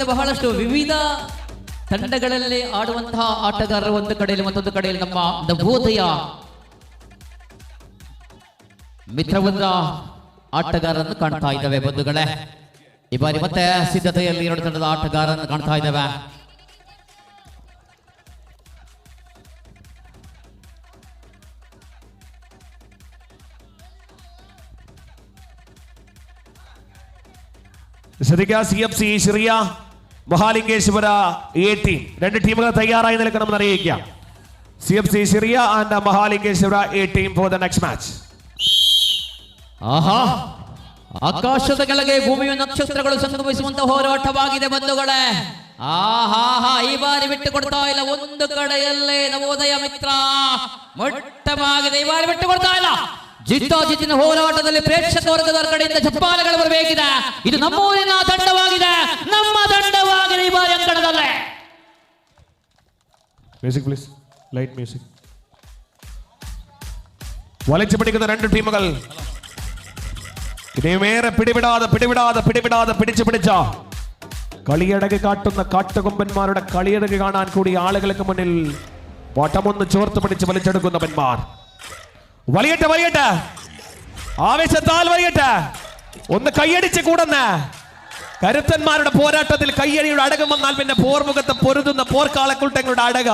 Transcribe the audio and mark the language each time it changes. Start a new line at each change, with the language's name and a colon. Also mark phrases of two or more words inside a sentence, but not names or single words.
Kannada: ಬಹಳಷ್ಟು ವಿವಿಧ ತಂಡಗಳಲ್ಲಿ ಆಡುವಂತಹ ಆಟಗಾರರು ಒಂದು ಕಡೆಯಲ್ಲಿ ಮತ್ತೊಂದು ಕಡೆಯಲ್ಲಿ ನಮ್ಮ ನವೋದಯ ಮಿತ್ರವೃಂದ ಆಟಗಾರರನ್ನು ಕಾಣ್ತಾ ಇದ್ದಾವೆ ಬಂಧುಗಳೇ. ಈ ಬಾರಿ ಮತ್ತೆ ಸಿದ್ಧತೆಯಲ್ಲಿ 2 ತಂಡದ ಆಟಗಾರರನ್ನು ಕಾಣ್ತಾ ಇದ್ದಾವೆ.
Malayalam: ശ്രദ്ധിക്കുക, CFC സിറിയ മഹാലിംഗേശ്വര A ടീം 2 ടീമുകൾ തയ്യാറായി നിൽക്കണമെന്ന് അറിയിക്കാം. CFC സിറിയ ആൻഡ് മഹാലിംഗേശ്വര A ടീം
English: for the next match.
Kannada: ಆಕಾಶದ ಕೆಳಗೆ ಭೂಮಿಯ ನಕ್ಷತ್ರಗಳು ಸಂಗಮಿಸುವಂತ ಹೋರಾಟವಾಗಿದೆ ಬಂಧುಗಳೇ. ಈ ಬಾರಿ ಬಿಟ್ಟು ಕೊಡ್ತಾ ಇಲ್ಲ. ಒಂದು ಕಡೆಯಲ್ಲೇ ನವೋದಯ ಮಿತ್ರ ಮೊಟ್ಟವಾಗಿದೆ. ಈ ಬಾರಿ ಬಿಟ್ಟು ಕೊಡ್ತಾ ಇಲ್ಲ. ಜಿದ್ದಾಜಿದ್ದಿನ ಹೋರಾಟದಲ್ಲಿ ಪ್ರೇಕ್ಷಕ ವರ್ಗದ ಕಡೆಯಿಂದ ಚಪ್ಪಾಳೆಗಳು ಬರಬೇಕಿದೆ. ಇದು ನಮ್ಮೂರಿನ ತಂಡವಾಗಿದೆ, ನಮ್ಮ ತಂಡವಾಗಿದೆ ಈ ಬಾರಿ ಅಂಕಣದಲ್ಲೇ.
English: music please, light music.
Malayalam: വലിച്ചു പിടിക്കുന്ന രണ്ട് ടീമുകൾ ഇനിയുമേറെ പിടിവിടാതെ പിടിച്ചു പിടിച്ച കളിയടക് കാട്ടുന്ന കാട്ടുകൊമ്പന്മാരുടെ കളിയടക് കാണാൻ കൂടി ആളുകൾക്ക് മുന്നിൽ വട്ടമൊന്ന് ചോർത്ത് പിടിച്ച് വലിച്ചെടുക്കുന്നവന്മാർ. വലിയട്ടെ ആവേശത്താൽ വലിയട്ടെ, ഒന്ന് കൈയടിച്ച് കൂടുന്ന കരുത്തന്മാരുടെ പോരാട്ടത്തിൽ കയ്യടിയുടെ അടകം വന്നാൽ പിന്നെ പോർമുഖത്ത് പൊരുതുന്ന പോർക്കാളക്കുട്ടങ്ങളുടെ അടക.